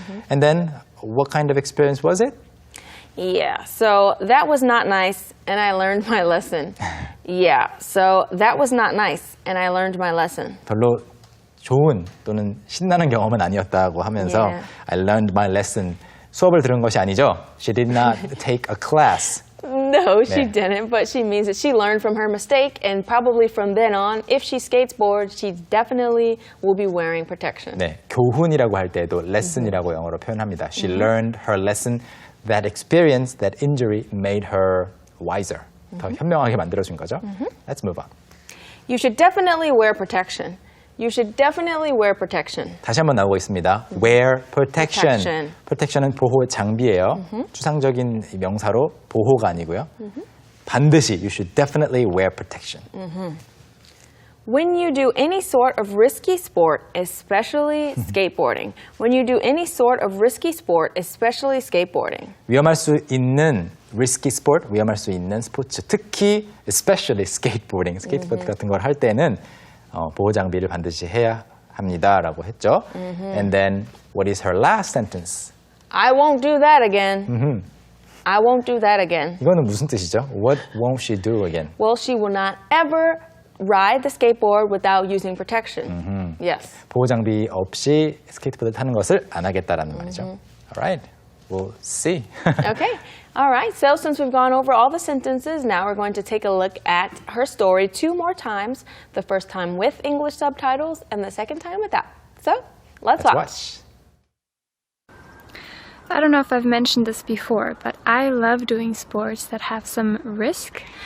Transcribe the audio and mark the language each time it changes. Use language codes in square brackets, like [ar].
[en] And then, what kind of experience was it? Yeah, so that was not nice, and I learned my lesson. Yeah, so that was not nice, and I learned my lesson. [ko] 별로 좋은 또는 신나는 경험은 아니었다고 하면서 [en] Yeah. I learned my lesson. [ko] 수업을 들은 것이 아니죠? [en] She did not take a class. No, she [ko] 네. [en] didn't, but she means that she learned from her mistake, and probably from then on, if she skateboards, she definitely will be wearing protection. [ko] 네, 교훈이라고 할 때도 lesson이라고 영어로 표현합니다. [en] She learned her lesson. That experience, that injury made her wiser. [ko] 더 현명하게 만들어준 거죠. [en] Let's move on. You should definitely wear protection. You should definitely wear protection. [ko] 다시 한번 나오고 있습니다. [en] Wear protection. Protection. [ko] protection은 보호 장비예요. 추상적인 명사로 보호가 아니고요. 반드시 [en] you should definitely wear protection. When you do any sort of risky sport, especially skateboarding. When you do any sort of risky sport, especially skateboarding. [ko] 위험할 수 있는 [en] risky sport, [ko] 위험할 수 있는 스포츠, 특히 [en] especially skateboarding, [ko] 스케이트보드 같은 걸 할 때는 보호 장비를 반드시 해야 합니다라고 했죠. [en] And then what is her last sentence? I won't do that again. I won't do that again. [ko] 이거는 무슨 뜻이죠? [en] What won't she do again? Well, she will not ever ride the skateboard without using protection. Yes. [ko] 보호 장비 없이 스케이트보드 타는 것을 안 하겠다라는 말이죠. [en] All right, we'll see. Okay. All right. So since we've gone over all the sentences, now we're going to take a look at her story 2 more times. The first time with English subtitles and the second time without. So let's watch. I don't know if I've mentioned this before, but I love doing sports that have some risk.